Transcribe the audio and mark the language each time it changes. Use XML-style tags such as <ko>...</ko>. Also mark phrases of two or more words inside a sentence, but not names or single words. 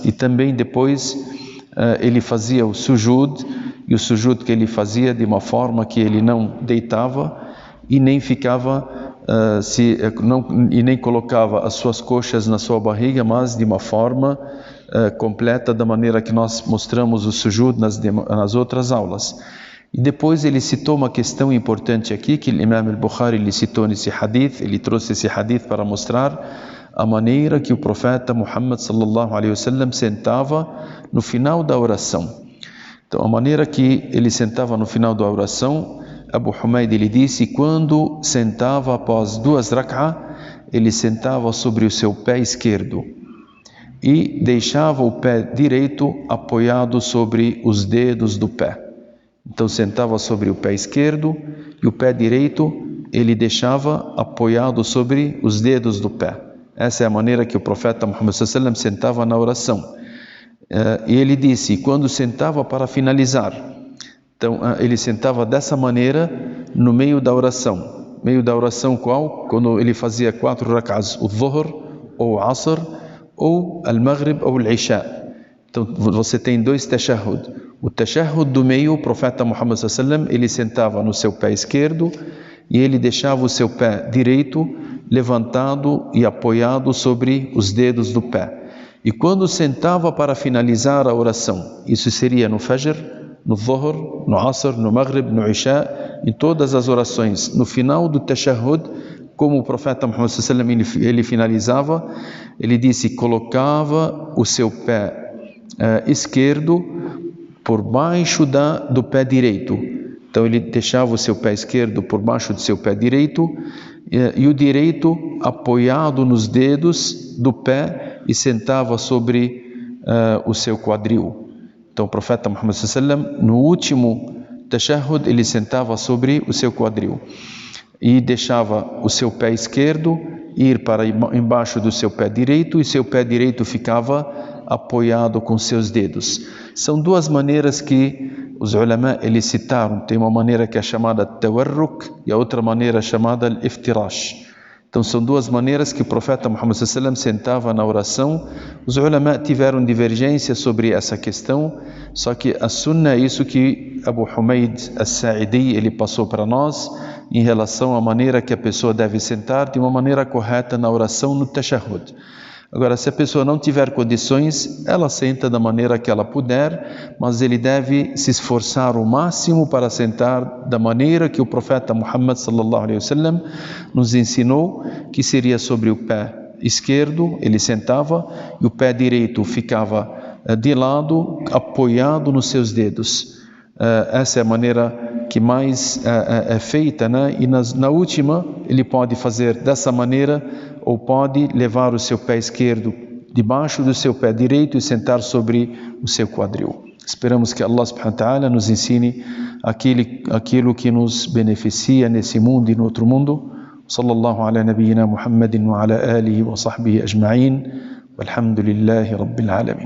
<pt>E também depois ele fazia o sujud, e o sujud que ele fazia de uma forma que ele não deitava e nem ficava e nem colocava as suas coxas na sua barriga, mas de uma forma completa, da maneira que nós mostramos o sujud nas outras aulas. E depois ele citou uma questão importante aqui, que o Imam al-Bukhari ele citou nesse hadith, ele trouxe esse hadith para mostrar a maneira que o profeta Muhammad</pt> <ar>صلى الله عليه وسلم</ar> <pt>sentava no final da oração. Então, a maneira que ele sentava no final da oração, Abu Humaid ele disse, quando sentava após 2 rak'ah, ele sentava sobre o seu pé esquerdo e deixava o pé direito apoiado sobre os dedos do pé. Então sentava sobre o pé esquerdo e o pé direito ele deixava apoiado sobre os dedos do pé. Essa é a maneira que o profeta Muhammad</pt> <ar>صلى الله عليه وسلم</ar> <pt>sentava na oração. E ele disse, quando sentava para finalizar, então ele sentava dessa maneira no meio da oração. Meio da oração qual? Quando ele fazia 4 rak'ahs, o Dhuhr, ou o Asr, ou o Maghrib, ou o Isha. Então você tem 2 tashahhud. O tashahhud do meio, o profeta Muhammad</pt> <ar>صلى الله عليه وسلم,</ar> <pt>ele sentava no seu pé esquerdo e ele deixava o seu pé direito levantado e apoiado sobre os dedos do pé. E quando sentava para finalizar a oração, isso seria no Fajr, no Dhuhr, no Asr, no Maghrib, no Isha, em todas as orações, no final do tashahhud, como o profeta Muhammad</pt> <ar>صلى الله عليه وسلم</ar> <pt>ele finalizava, ele disse, colocava o seu pé esquerdo por baixo do pé direito. Então ele deixava o seu pé esquerdo por baixo do seu pé direito e o direito apoiado nos dedos do pé e sentava sobre o seu quadril. Então o profeta Muhammad</pt> <ar>صلى الله عليه وسلم,</ar> <pt>no último tashahhud, ele sentava sobre o seu quadril e deixava o seu pé esquerdo ir para embaixo do seu pé direito e seu pé direito ficava apoiado com seus dedos. São 2 maneiras que os ulama eles citaram. Tem uma maneira que é chamada tawarruk e a outra maneira chamada iftirash. Então são 2 maneiras que o profeta Muhammad</pt> <ar>صلى الله عليه وسلم</ar> <pt>sentava na oração. Os ulama tiveram divergência sobre essa questão, só que a sunna é isso que Abu Humaid al-Sa'idi ele passou para nós em relação à maneira que a pessoa deve sentar de uma maneira correta na oração no tashahhud. Agora, se a pessoa não tiver condições, ela senta da maneira que ela puder, mas ele deve se esforçar o máximo para sentar da maneira que o profeta Muhammad</pt> <ar>صلى الله عليه وسلم</ar> <pt>nos ensinou, que seria sobre o pé esquerdo, ele sentava, e o pé direito ficava de lado, apoiado nos seus dedos. Essa é a maneira que mais é feita, né? E na última, ele pode fazer dessa maneira, ou pode levar o seu pé esquerdo debaixo do seu pé direito e sentar sobre o seu quadril. Esperamos que Allah</pt> <ar>سبحانه وتعالى</ar> <pt>nos ensine aquilo que nos beneficia nesse mundo e no outro mundo.</pt> <ar>صلى الله على نبينا محمد وعلى آله وصحبه أجمعين. والحمد لله رب العالمين.</ar>